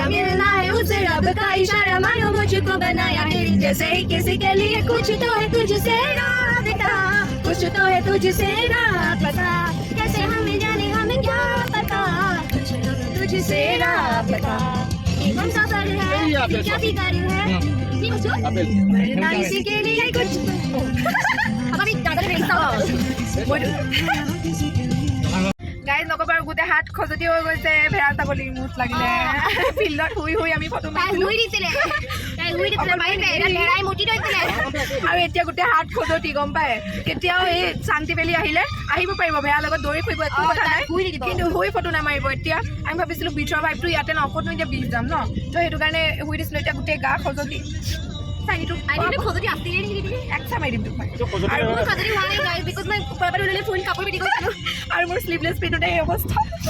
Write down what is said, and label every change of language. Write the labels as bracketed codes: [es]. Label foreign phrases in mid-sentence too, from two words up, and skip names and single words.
[hi] मिलना है उसे रब का इशारा मानो मुझको बनाया है जैसे ही किसी के लिए कुछ तो है तुझसे राबता कुछ तो है तुझसे राबता कैसे हमें जाने हमें क्या पता तुझसे राबता कौन सा सर है क्या फिकर है नहीं मुझे ना इसी के लिए कुछ अब अभी दादा ने [as] গাইজ নক'ব আৰু গোটেই হাত খজুতি হৈ গৈছে ভেড়া ছাগলী মুঠ লাগিলে ফিল্ডত শুই আমি ফটো মাৰিছিলোঁ আৰু এতিয়া গোটেই হাত খজুতি গম পায় কেতিয়াও এই শান্তি বেলি আহিলে আহিব পাৰিব ভেড়াৰ লগত দৌৰি ফুৰিব একো কথা নাই কিন্তু শুই ফটো নামাৰিব এতিয়া আমি ভাবিছিলোঁ বিচৰ ভাইবটো ইয়াতে ন ক'তনো এতিয়া বিচ যাম ন তো সেইটো কাৰণে শুই দিছিলোঁ এতিয়া গোটেই গা খজুতি আৰু মোৰ শ্লিভলেছ পিন্ধোতে এই অৱস্থা